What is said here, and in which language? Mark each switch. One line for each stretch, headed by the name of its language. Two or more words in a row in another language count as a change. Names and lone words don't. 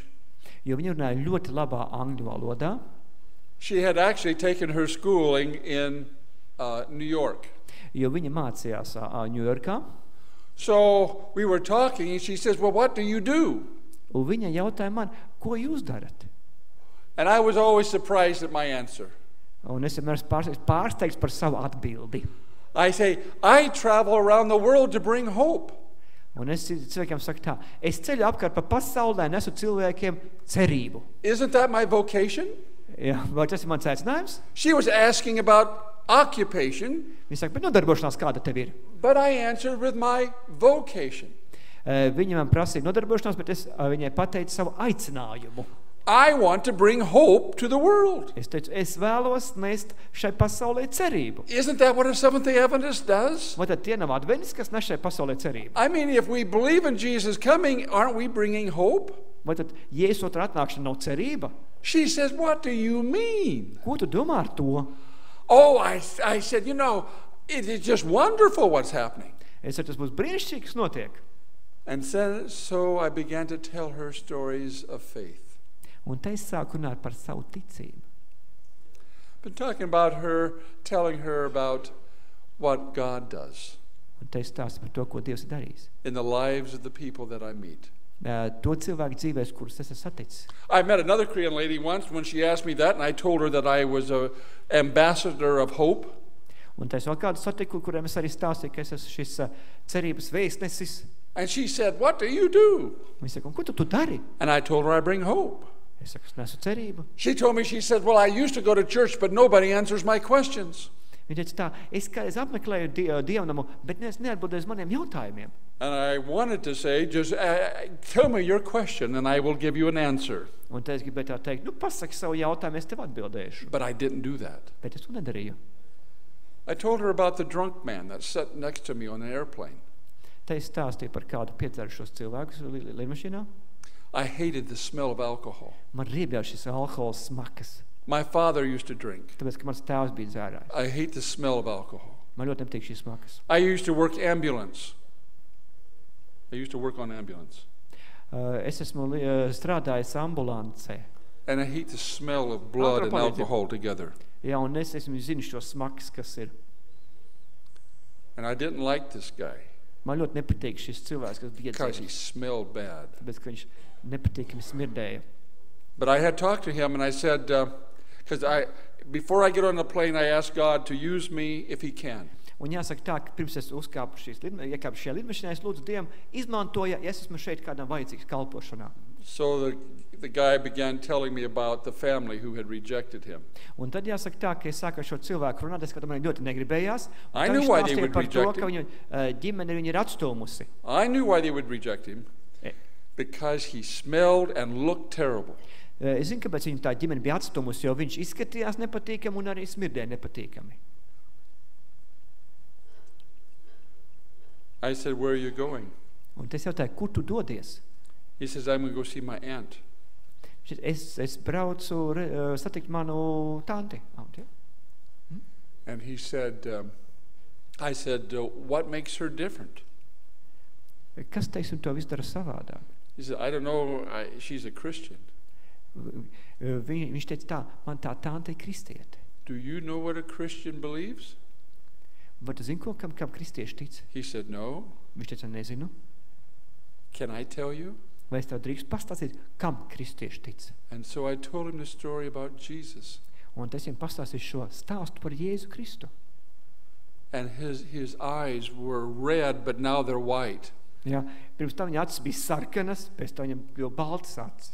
Latvian: Jo viņa runāja ļoti labā angļu valodā.
English: She had actually taken her schooling in New York.
Latvian: Jo viņa mācījās Ņujorkā.
English: So we were talking and she says, well, what do you do?
Latvian: Un viņa jautāja man, ko jūs darat?
English: And I was always surprised at my answer.
Latvian: Un es vienmēr pārsteigts par savu atbildi.
English: I say, I travel around the world to bring hope.
Latvian: Un es cilvēkiem saku tā, es ceļu apkārt pa pasaulē, nesu cilvēkiem cerību.
English: Isn't that my vocation?
Latvian: Jā, vai tas ir mans aicinājums?
English: She was asking about occupation.
Latvian: Viņa saka, bet nodarbošanās kāda tev ir?
English: But I answered with my vocation.
Latvian: Viņa man prasīja nodarbošanās, bet es viņai pateicu savu aicinājumu.
English: I want to bring hope to the world.
Latvian: Es teicu, es vēlos nest šai pasaulē cerību.
English: Isn't that what a Seventh-day Adventist does?
Latvian: Vai tad tie nav adventisti, kas nes šai pasaulē cerību?
English: I mean, if we believe in Jesus coming, aren't we bringing hope?
Latvian: Vai tad Jēzus otrā atnākšana nav cerība?
English: She says, what do you mean?
Latvian: Ko tu domā ar to?
English: Oh, I said, you know, it is just wonderful what's happening.
Latvian: Es teicu, tas būs brīnišķīgi, kas notiek.
English: And so I began to tell her stories of faith.
Latvian: Un te es sāku runāt par savu ticību.
English: Been talking about her, telling her about what God does.
Latvian: Un te es stāstu par to, ko Dievs ir darījis.
English: In the lives of the people that I meet.
Latvian: To cilvēku dzīvēs, kurus es esmu saticis.
English: I met another Korean lady once when she asked me that, and I told her that I was an ambassador of hope.
Latvian: Un te es vēl kādu satiku, kuriem es arī stāstīju, ka es esmu šis cerības vēstnesis.
English: And she said, what do you do?
Latvian: Viņa saka, ko tu dari?
English: And I told her I bring hope.
Latvian: Es saku, es nesu cerību.
English: She told me, she said, well, I used to go to church, but nobody answers my questions.
Latvian: Viņa teica tā, es kādreiz apmeklēju dievnamu, bet es neatbildēju uz maniem jautājumiem.
English: And I wanted to say, just tell me your question and I will give you an answer.
Latvian: Un te es gribēju tā teikt, pasaki savu jautājumu, es tev atbildēšu.
English: But I didn't do that.
Latvian: Bet es to nedarīju.
English: I told her about the drunk man that sat next to me on an airplane.
Latvian: Te es stāstīju par kādu piedzērušos cilvēkus lidmašīnā.
English: I hated the smell of alcohol.
Latvian: Man riebjā šis alkohols smakas.
English: My father used to drink.
Latvian: Tāpēc, ka mans tēvs bija dzērājs.
English: I hate the smell of alcohol.
Latvian: Man ļoti nepatīk šīs smakas.
English: I used to work ambulance. I used to work on ambulance.
Latvian: Es esmu strādājis ambulancē.
English: And I hate the smell of blood and alcohol together.
Latvian: Jā, un es zinu šo smakas, kas ir.
English: And I didn't like this guy.
Latvian: Man ļoti nepatīk šis cilvēks, kas bija
English: Because he
Latvian: dzēris.
English: smelled bad.
Latvian: Tāpēc, ka viņš nepatīkami smirdēja.
English: But I had talked to him and I said, because before I get on the plane, I asked God to use me if he can.
Latvian: Un jāsaka tā, ka pirms es iekāpu šajā lidmašīnā, es lūdzu Dievam, izmantoja, ja es esmu šeit kādam vajadzīgs kalpošanā.
English: So the guy began telling me about the family who had rejected him.
Latvian: Un tad jāsaka tā, ka es sāku ar šo cilvēku runāt, es man ļoti negribējās.
English: I knew why they would
Latvian: par to,
English: reject
Latvian: ka viņu ģimene viņu ir atstūmusi.
English: I knew why they would reject him. Because he smelled and looked terrible.
Latvian: Es zinu, kāpēc viņu tā ģimene bija atstūmusi, jo viņš izskatījās nepatīkami un arī smirdēja nepatīkami.
English: I said, where are you going?
Latvian: Un es jautāju, kur tu dodies?
English: He says, I'm going to go see my aunt.
Latvian: Es braucu satikt manu tanti.
English: Aunt, ja? And he said, I said, what makes her different?
Latvian: Kas, teiksim, to visu dara savādāk?
English: He said, I don't know, she's a Christian.
Latvian: Viņš teica tā, man tā tante ir kristiete.
English: Do you know what a Christian believes?
Latvian: Vai tu zini, kam kristieši tic?
English: He said, no.
Latvian: Viņš teica, nezinu.
English: Can I tell you?
Latvian: Vai es tev drīkst pastāstīt, kam kristieši tic?
English: And so I told him the story about Jesus.
Latvian: Un es viņam pastāstīju šo stāstu par Jēzu Kristu.
English: And his eyes were red, but now they're white.
Latvian: Ja, pirms tam viņa acis bija sarkanas, pēc tam viņam bija baltas acis.